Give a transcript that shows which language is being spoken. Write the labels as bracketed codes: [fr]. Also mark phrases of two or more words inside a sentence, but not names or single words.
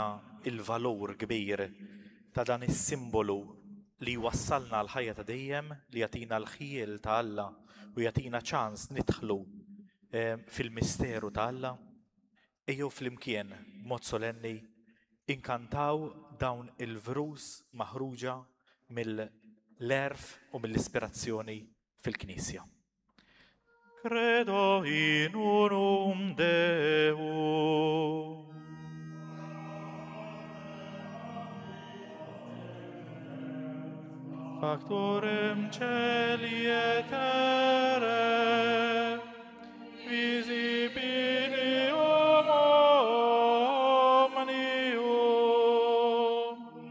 [mt] il-valur kbir ta' dan is-simbolu li wassalna l-ħajja ta' dejjem, li jagħtina l-ħiel ta' Alla u jagħtina ċans nidħlu fil-misteru ta' Alla, ejjew flimkien b'mod solenni inkantaw dawn il-vrus maħruġa mill-erf u mill-ispirazzjoni fil-Knisja. [la] Credo in unum Deum. Factorem celi et terrae, visibilium omnium.